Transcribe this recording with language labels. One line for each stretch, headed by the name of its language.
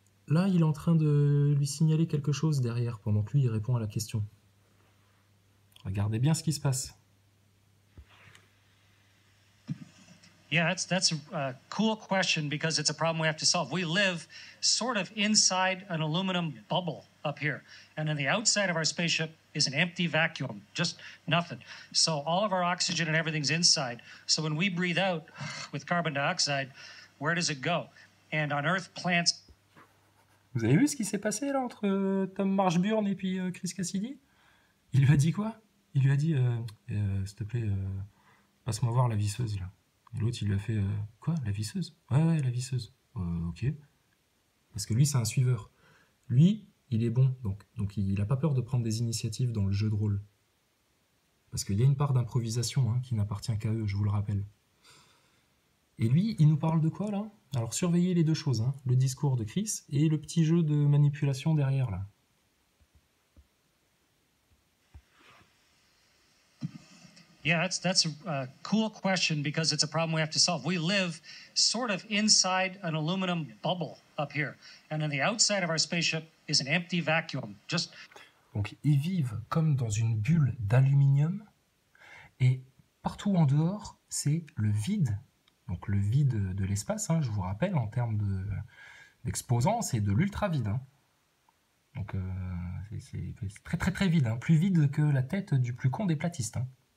French: Là, il est en train de lui signaler quelque chose derrière, pendant que lui, il répond à la question. Regardez bien ce qui se passe.
English: Yeah, that's a cool question because it's a problem we have to solve. We live sort of inside an aluminum bubble up here. And on the outside of our spaceship is an empty vacuum, just nothing. So all of our oxygen and everything's inside. So when we breathe out with carbon dioxide, where does it go? And on Earth, plants...
French: Vous avez vu ce qui s'est passé là entre Tom Marshburn et puis Chris Cassidy? Il lui a dit quoi? Il lui a dit, s'il te plaît, passe-moi voir la visseuse là. Et l'autre, il lui a fait quoi? La visseuse? Ouais, la visseuse. Ok. Parce que lui, c'est un suiveur. Lui, il est bon. Donc il n'a pas peur de prendre des initiatives dans le jeu de rôle. Parce qu'il y a une part d'improvisation hein, qui n'appartient qu'à eux, je vous le rappelle. Et lui, il nous parle de quoi, là? Alors, surveillez les deux choses. Hein, le discours de Chris et le petit jeu de manipulation derrière, là.
English: Yeah, that's a cool question because it's a problem we have to solve. We live sort of inside an aluminum bubble up here. And on the outside of our spaceship is an empty vacuum. Just...
French: Donc, ils vivent comme dans une bulle d'aluminium. Et partout en dehors, c'est le vide. Donc, le vide de l'espace, hein, je vous rappelle, en termes d'exposants, c'est de l'ultra-vide. Hein. Donc, c'est très, très, très vide. Hein. Plus vide que la tête du plus con des platistes. Hein.